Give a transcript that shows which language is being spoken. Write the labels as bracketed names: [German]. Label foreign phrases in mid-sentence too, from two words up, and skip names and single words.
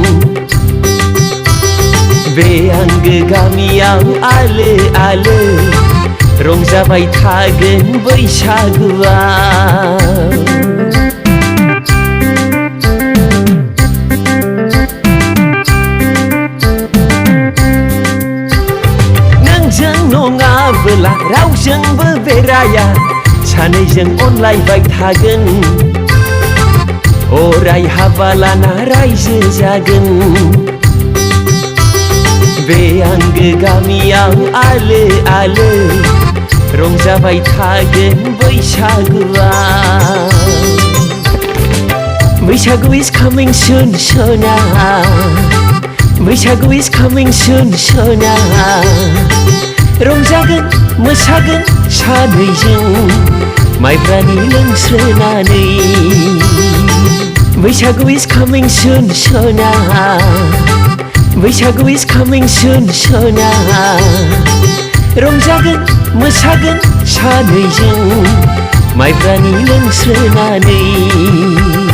[Bodo] बे आंगो गामियाव आलो आलो रंजाबाय थागोन बैसागुआ नङाबोला रावजोंबो बेराया सानैजों अनलायबाय थागोन अराय हाबा लाना रायजो जागोन बे आंगो गामियाव आलो आलो रंजाबाय थागोन बैसागुआ Bwisagu [English] is coming soon, [Bodo] Sona. [English] Bwisagu is coming soon, Sona. [Bodo] रंजागोन मोसागोन सानैजों माइब्रानि लोंस्रोनानै Bwisagu [English] is coming soon, [Bodo] Sona. [English] Bwisagu is coming soon, Sona. [Bodo] रंजागोन मोसागोन सानैजों माइब्रानि लोंस्रोनानै